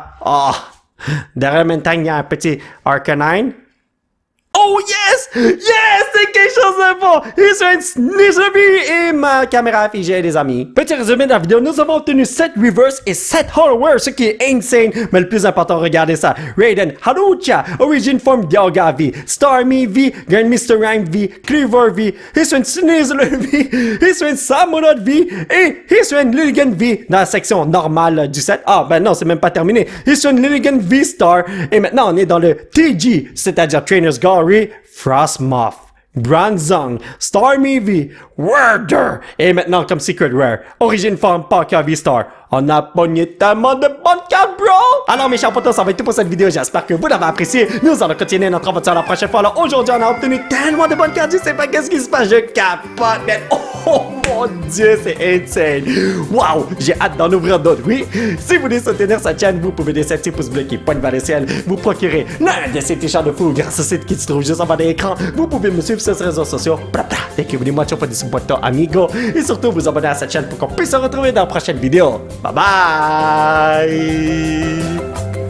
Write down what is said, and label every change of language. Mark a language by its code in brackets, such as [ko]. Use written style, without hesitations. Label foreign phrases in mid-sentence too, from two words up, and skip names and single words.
[fr] Derrière Mentang, il y a un petit Arcanine. [en] Oh yes! Yes! [fr] C'est quelque chose de bon! Il sont un Sneasel et ma caméra figée, les amis. Petit résumé de la vidéo, nous avons obtenu 7 Reverse et 7 Hollowware, ce qui est insane. Mais le plus important, regardez ça. Raiden, Harucha, Origin Form Dialga V, Starmie V, Grand Mr. Rhyme V, Cleaver V, Hisuian Sneasel V, Hisuian Samurott V et Hisuian Lilligant V dans la section normale du set. Ben non, c'est même pas terminé. Hisuian Lilligant V Star. Et maintenant, on est dans le TG, c'est-à-dire Trainer's Gallery. Frostmoth, Bronzong, Starmie V, Worder, et maintenant comme Secret Rare, Origin Form Palkia V-Star. On a pogné tellement de bonnes cartes, bro! Alors mes chers potos, ça va être tout pour cette vidéo, j'espère que vous l'avez apprécié. Nous allons continuer notre aventure la prochaine fois. Alors aujourd'hui, on a obtenu tellement de bonnes cartes, je sais pas qu'est-ce qui se passe, je capote, mais oh mon dieu, c'est insane! Wow! J'ai hâte d'en ouvrir d'autres, oui! Si vous voulez soutenir cette chaîne, vous pouvez laisser un petit pouce bleu qui pointe vers le ciel, vous procurer l'un de ces t-shirts de fou grâce au site qui se trouve juste en bas de l'écran. Vous pouvez me suivre sur les réseaux sociaux, [en] thank you very much for this support, amigo, [fr] et surtout vous abonner à cette chaîne pour qu'on puisse se retrouver dans la prochaine vidéo. Bye bye!